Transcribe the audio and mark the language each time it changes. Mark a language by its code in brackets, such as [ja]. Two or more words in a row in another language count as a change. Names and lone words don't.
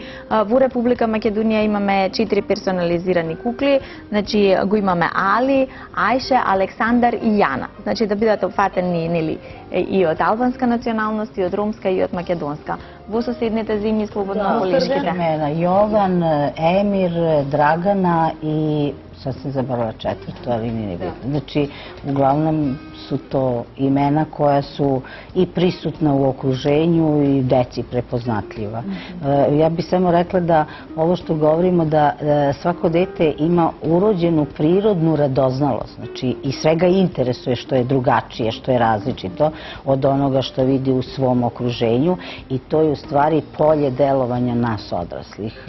[mk] Во Република Македонија имаме 4 персонализирани кукли, значи го имаме Али, Ајше, Александар и Јана. Значи да бидат опфатени, нели, и од албанска националност, и од ромска, и од македонска. Во соседните земји слободно колешките. [sr] Јован, Емир, Драгана и sad sam zaboravila četvrto, ali nije bitno. Znači, uglavnom su to imena koja su i prisutna u okruženju i deci prepoznatljiva. Ja bih samo rekla da ovo što govorimo da svako dete ima urođenu prirodnu radoznalost, znači i svega interesuje što je drugačije, što je različito od onoga što vidi u svom okruženju i to je u stvari polje delovanja nas odraslih.